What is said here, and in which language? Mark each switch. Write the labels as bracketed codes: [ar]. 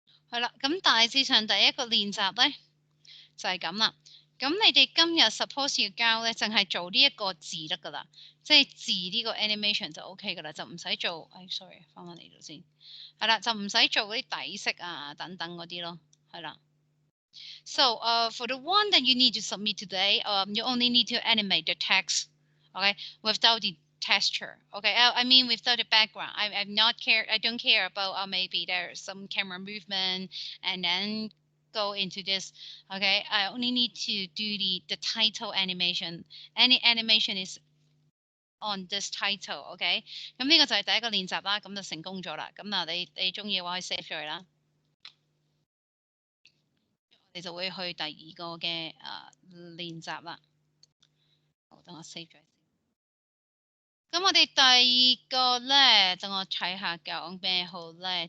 [yue] 係啦，咁大致上第一個練習咧就係咁啦。咁你哋今日 suppose 要交咧，淨係做呢一個字得噶啦，即係字呢個 animation 就 OK 噶啦，就唔使做。 sorry， 翻返嚟度先。係啦，就唔使做嗰啲底色啊等等嗰啲咯。係啦。 [en] So for the one that you need to submit today, you only need to animate the text, okay, without the texture. Okay, I mean without the background. I'm not care. I don't care about maybe there's some camera movement and then go into this. Okay, I only need to do the title animation. Any animation is on this title. [yue] Okay， 咁呢個就係第一個練習啦，咁就成功咗啦。咁嗱，你中意嘅話可以 save 咗佢啦。你就會去第二個嘅練習啦。好，等我 save 咗先。咁我哋第二個咧，等我睇下講咩好咧。